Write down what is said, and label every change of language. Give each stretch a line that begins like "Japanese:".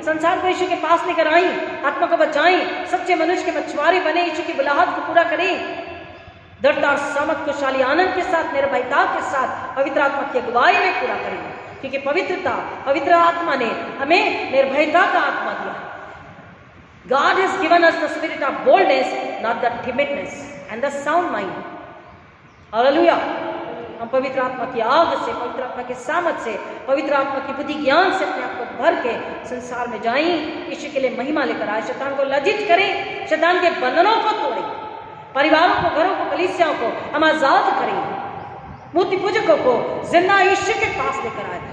Hindi: संसार को यीशु के पास लेकर आए. आत्मा को बचाएं. सच्चे मनुष्य के मछुआरे बने. यीशु की बुलाहट को पूरा करें. दृढ़ता और सामर्थ को शाली आनंद के साथ निर्भयता के साथ पवित्र आत्मा की अगुवाई में पूरा करें. क्योंकि पवित्रता पवित्र आत्मा ने हमें निर्भयता का आत्मा दिया.
English: God has given us the spirit of boldness, not the timidness and the sound mind.
Hindi: Hallelujah. हम पवित्र आत्मा की आग से, पवित्र आत्मा के सामर्थ से, पवित्र आत्मा की बुद्धि ज्ञान से अपने आप को भर के संसार में जाएं. यीशु के लिए महिमा लेकर आए. शैतान को लज्जित करें. शैतान के बंधनों को तोड़ें. परिवारों को, घरों को, कलीसियाओं को हम आजाद करें. मूर्ति पूजकों को जिंदा यीशु के पास लेकर आए.